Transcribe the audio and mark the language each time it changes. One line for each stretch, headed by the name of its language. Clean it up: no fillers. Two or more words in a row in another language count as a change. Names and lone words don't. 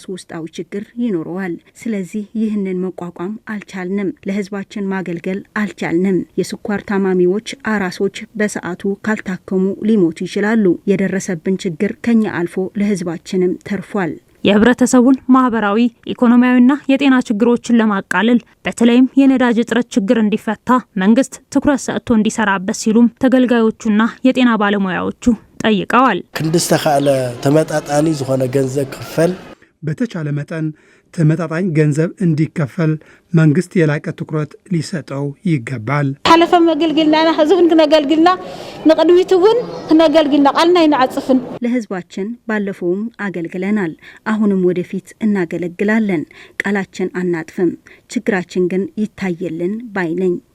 Amharic: ውስጣዊ ችግር ይኖረዋል። ስለዚህ ይህንን መቋቋም አልቻልንም። ለህዝባችን ማገልገል አልቻልንም። የስኳር ታማሚዎች፣ አራሶች በሰዓቱ ካልታከሙ ሊሞቱ ይችላሉ። የደረሰብን ችግር ከኛ አልፎ ለህዝባችንም ተርፏል። የህብረተሰቡን ማህበራዊ ኢኮኖሚያዊና የጤና ችግሮችን ለማቃለል በተለይም የነዳጅ እጥረት ችግር እንዲፈታ መንግስት ትኩረት ሰጥቶ እንዲሰራበት ሲሉም ተገልጋዮቹና የጤና ባለሙያዎቹ ጠይቀዋል።
Tigrinya: ክንድስተካለ ተመጣጣኒ ዝኾነ ገንዘብ ክፈል
Amharic: በተቻለ መጠን ተመጣጣኝ ገንዘብ እንዲከፈል መንግስት የላቀ ትኩረት ሊሰጠው ይገባል።
Tigrinya: ሓለፈ መገልግልና ህዝብን ክነገልግልና ንቅድሚቱን ክነገልግልና ቃልና ይንዓጽፍን።
Amharic: ለህዝባችን ባለፈውም አገልግለናል፣ አሁንም ወደፊት እናገለግላለን። ቃላችን አናጥፍም። ችግራችን ግን ይታየልን ባይነኝ።